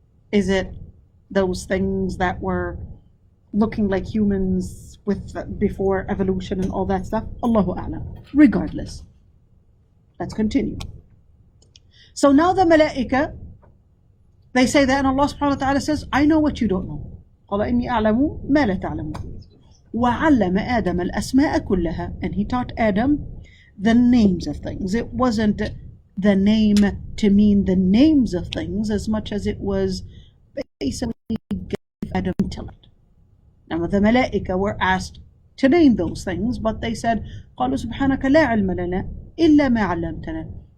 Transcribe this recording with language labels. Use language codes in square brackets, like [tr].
[en] Is it those things that were looking like humans before evolution and all that stuff? Allahu A'lam. Regardless, let's continue. So now the malaika, they say that, and Allah subhanahu wa ta'ala says, I know what you don't know. [ar] قال إني أعلم ما لا تعلمون وعلم آدم الأسماء كلها, [en] and he taught Adam the names of things. It wasn't the name to mean the names of things as much as it was basically gave Adam intellect. Now the malaika were asked to name those things, but they said, [ar] قالوا سبحانك لا علم لنا إلا ما علمتنا.